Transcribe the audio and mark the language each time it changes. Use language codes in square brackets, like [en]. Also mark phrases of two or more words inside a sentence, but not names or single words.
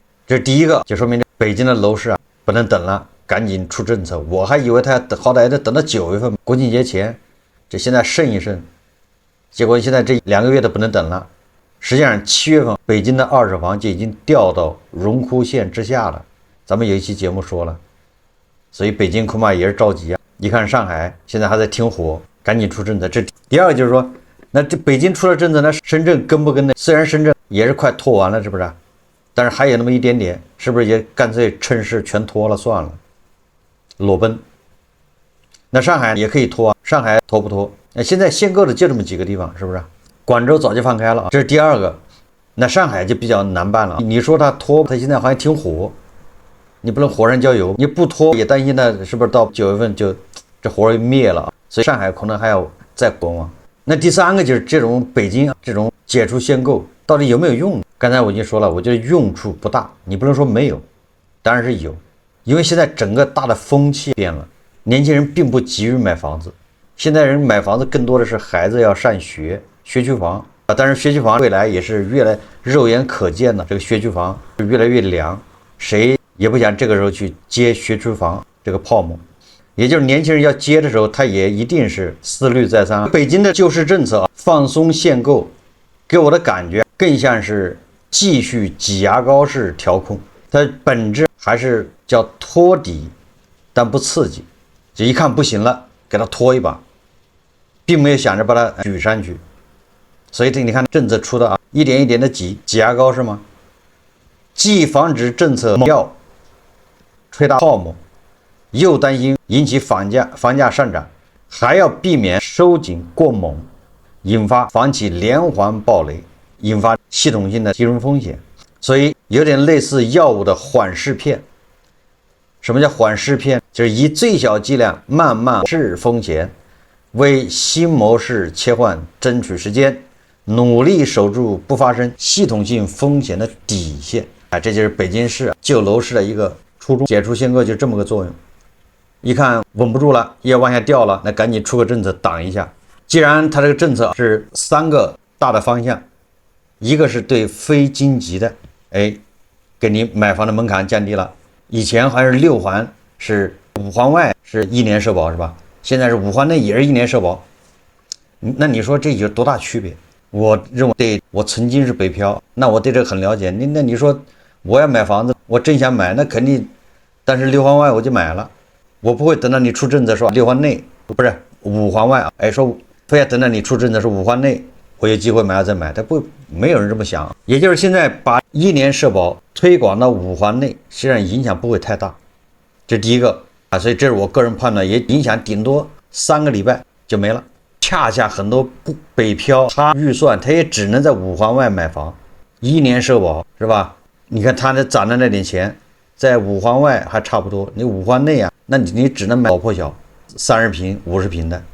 [zh] 這是第一個，就說明這北京的樓市啊不能等了，趕緊出政策。我還以為他好歹得等到9月份國慶節前，這現在慎一慎，結果現在這2個月都不能等了。實際上7月份北京的二手房就已經掉到榮枯線之下了，咱們有一期節目說了，所以北京恐怕也是着急啊。一看上海現在還在挺火，趕緊出政策。這第二個就是說，那這北京出了政策，那深圳跟不跟呢？雖然深圳也是快拖完了，是不是？但是還有那麼一點點，是不是也乾脆趁勢全拖了算了，裸奔？那上海也可以拖啊，上海拖不拖？現在限购的就这麼幾個地方，是不是？廣州早就放開了，這是第二個。那上海就比較難辦了。你說他拖，他現在好像挺火，你不能火上澆油，你不拖也擔心他是不是到9月份就這火又滅了，所以上海可能還要再觀望。那第三個就是這種北京這種解除限購到底有沒有用？剛才我已經說了，我覺得用處不大，你不能說沒有，當然是有，因為現在整個大的風氣變了，年輕人並不急於買房子，現在人買房子更多的是孩子要上學。學區房啊，但是學區房未來也是越來肉眼可見的，這個學區房越來越涼，誰也不想這個時候去接學區房這個泡沫，也就是年輕人要接的時候，他也一定是思慮再三。北京的救市政策放鬆限購，給我的感覺更像是繼續擠牙膏式調控，它本質還是叫托底，但不刺激，就一看不行了，給它拖一把，並沒有想着把它舉上去。所以你看政策出的啊，一點一點的擠牙膏是嗎？既防止政策猛藥吹大泡沫，又擔心引起房價上漲，還要避免收緊過猛，引發房企連環暴雷，引發系統性的金融風險。所以有點類似藥物的緩釋片。什麼叫緩釋片？就是以最小劑量慢慢釋風險，為新模式切換爭取時間，努力守住不發生系統性風險的底線。這就是北京市救樓市的一個初衷，解除限购就這麼個作用。一看穩不住了，也往下掉了，那趕緊出個政策擋一下。既然它這個政策是3個大的方向，一個是對非京籍的，給你買房的门檻降低了。以前好像是6環是5環外是1年社保是吧？現在是5環內也是1年社保。那你說這有多大區別？我認為對，我曾經是北漂，那我對這個很了解。那你說我要買房子，我真想買，那肯定，但是6環外我就買了，我不會等到你出政策說6環內不是5環外啊，說非要等到你出政策說5環內我有機會買了再買，他不，沒有人這麼想。也就是現在把1年社保推廣到5環內，實際上影響不會太大，這是第一個啊，所以這是我個人判斷，也影響頂多3個禮拜就沒了。恰恰很多北漂，他預算他也只能在5環外買房，1年社保是吧？你看他那攢的那點錢，在5環外還差不多，你5環內啊，那你只能買老破小，30平、50平的。